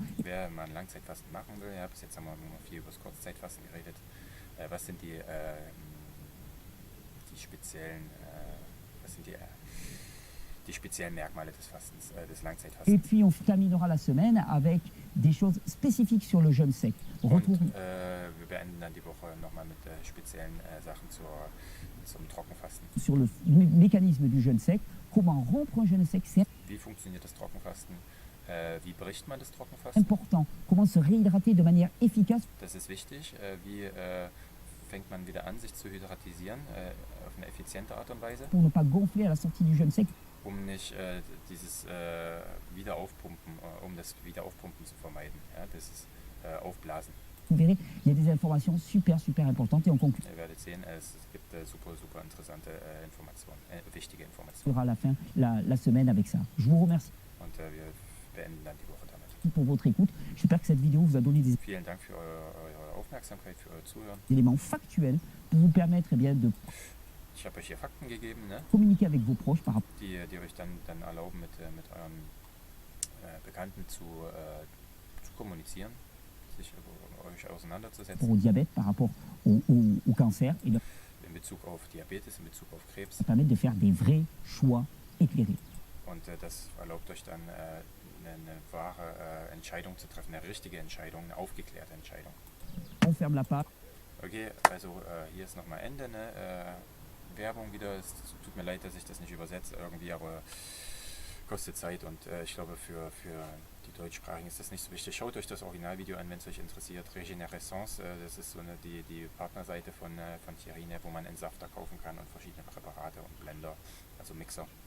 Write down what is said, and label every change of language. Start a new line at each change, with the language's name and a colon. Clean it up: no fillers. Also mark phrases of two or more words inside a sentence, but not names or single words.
German: Wer mal ein Langzeitfasten machen will, ja, bis jetzt haben wir nur viel über das Kurzzeitfasten geredet. Was sind die speziellen, die speziellen Merkmale des Fastens, des
French: Et
German: Langzeitfastens?
French: puis on terminera la semaine avec des choses spécifiques sur le jeûne sec.
German: Und
French: Retour
German: wir beenden dann die Woche nochmal mit speziellen Sachen zum Trockenfasten.
French: sur le mécanisme du jeûne sec, comment rompre un jeûne sec, c'est
German: Wie funktioniert das Trockenfasten? Wie bricht man das Trockenfasten?
French: important. Comment se réhydrater de manière efficace
German: Das ist wichtig. Wie fängt man wieder an, sich zu hydratisieren auf eine effiziente Art und Weise,
French: pour ne pas gonfler à la sortie du jeûne sec.
German: um nicht dieses Wiederaufpumpen, um das Wiederaufpumpen zu vermeiden. Ja, das ist Aufblasen.
French: Vous verrez, il y a des informations super importantes et on
German: Ihr werdet sehen, es gibt super interessante Informationen, wichtige Informationen.
French: conclura la fin la semaine avec ça. Je vous remercie
German: Und wir beenden dann die Woche damit.
French: pour votre écoute. J'espère que cette vidéo vous a donné des
German: Vielen Dank für eure Aufmerksamkeit, für euer Zuhören.
French: éléments factuels pour vous permettre de
German: Ich habe euch hier Fakten gegeben, ne,
French: communiquer avec vos proches par rapport
German: die euch dann erlauben, mit euren Bekannten zu kommunizieren, sich über euch auseinanderzusetzen
French: au diabète, par rapport au cancer et de
German: in Bezug auf Diabetes, in Bezug auf Krebs.
French: permettre de faire des vrais choix éclairés.
German: Und das erlaubt euch dann eine wahre Entscheidung zu treffen, eine richtige Entscheidung, eine aufgeklärte Entscheidung.
French: On ferme la page.
German: Okay, also hier ist nochmal Ende, ne? Werbung wieder. Es tut mir leid, dass ich das nicht übersetze irgendwie, aber kostet Zeit und ich glaube für die Deutschsprachigen ist das nicht so wichtig. Schaut euch das Originalvideo an, wenn es euch interessiert. Regenerescence, das ist so die Partnerseite von Thierry, ne, wo man Entsafter kaufen kann und verschiedene Präparate und Blender, also Mixer.